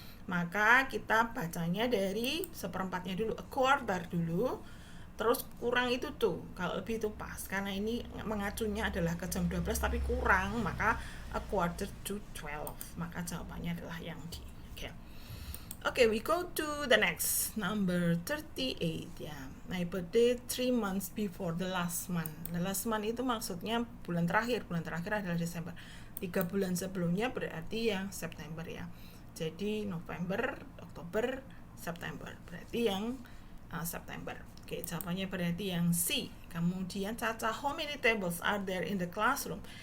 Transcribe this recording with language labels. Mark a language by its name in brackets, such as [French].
[Indonesian] Maka kita bacanya dari seperempatnya dulu, a quarter dulu, terus kurang itu tuh, kalau lebih itu pas, karena ini mengacunya adalah ke jam 12 tapi kurang, maka [English] a quarter to 12, [Indonesian] maka jawabannya adalah yang D. [English] Okay, we go to the next, number 38 ya. My birthday 3 months before the last month. The last month [Indonesian] itu maksudnya bulan terakhir adalah Desember. 3 bulan sebelumnya berarti yang September ya. Jadi November, Oktober, September, berarti yang September. Oke, jawabannya berarti yang C. Kemudian [English] Caca, how many tables are there in the classroom?